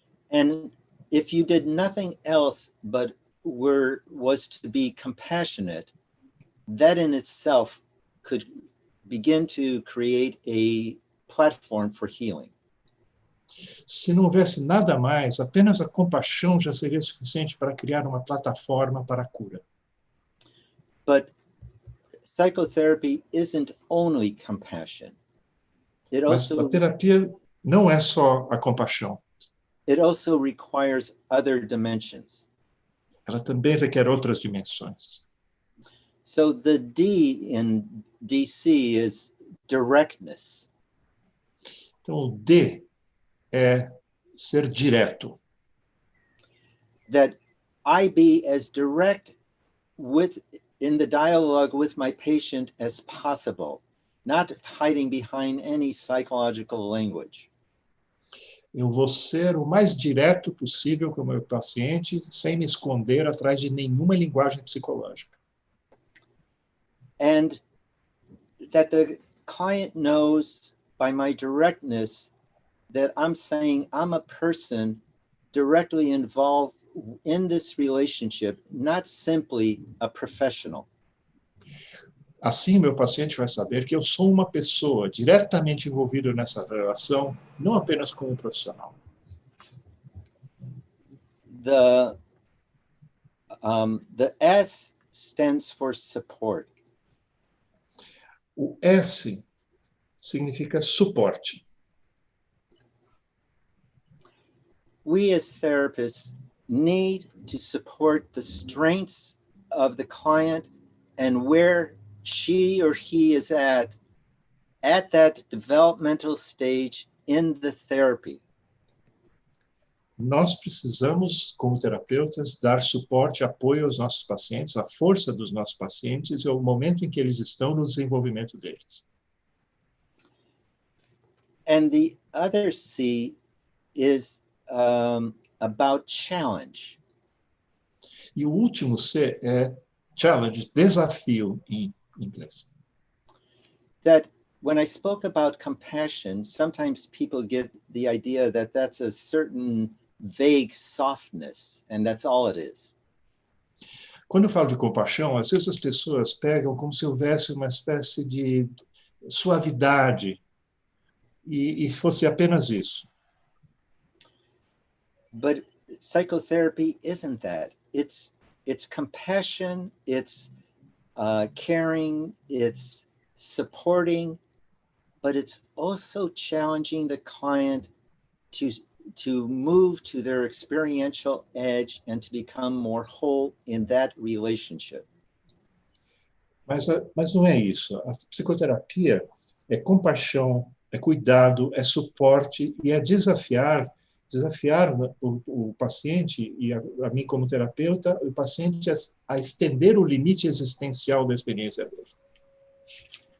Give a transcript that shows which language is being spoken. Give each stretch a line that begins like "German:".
English: And if you did nothing else but was to be compassionate, that in itself could begin to create a platform for healing.
Portuguese: Se não houvesse nada mais, apenas a compaixão já seria suficiente para criar uma plataforma para a cura.
English: But psychotherapy isn't only compassion.
Portuguese: Mas a terapia não é só a compaixão.
English: It also requires other dimensions.
Portuguese: Ela também requer outras dimensões.
English: So the D in DC is directness.
Portuguese: Então, o D é ser direto.
English: That I be as direct in the dialogue with my patient as possible, not hiding behind any psychological language.
Portuguese: Eu vou ser o mais direto possível com o meu paciente, sem me esconder atrás de nenhuma linguagem psicológica.
English: And that the client knows by my directness that I'm saying I'm a person directly involved in this relationship, not simply a professional.
Portuguese: Assim, meu paciente vai saber que eu sou uma pessoa diretamente envolvida nessa relação, não apenas como profissional.
English: The S stands for support.
Portuguese: O S significa suporte.
English: We as therapists need to support the strengths of the client and where she or he is at that developmental stage in the therapy.
Portuguese: Nós precisamos, como terapeutas, dar suporte, apoio aos nossos pacientes, a força dos nossos pacientes e o momento em que eles estão no desenvolvimento deles.
English: And the other C is about challenge.
Portuguese: E o último C é challenge, desafio em inglês.
English: That when I spoke about compassion, sometimes people get the idea that that's a certain vague softness, and that's all it is.
Portuguese: Quando eu falo de compaixão, às vezes as pessoas pegam como se houvesse uma espécie de suavidade e fosse apenas isso.
English: But psychotherapy isn't that. It's compassion, it's caring, it's supporting, but it's also challenging the client to move to their experiential edge and to become more whole in that relationship.
Portuguese: Mas não é isso. A psicoterapia é compaixão, é cuidado, é suporte e é desafiar o paciente e a mim como terapeuta, o paciente a estender o limite existencial da experiência dele.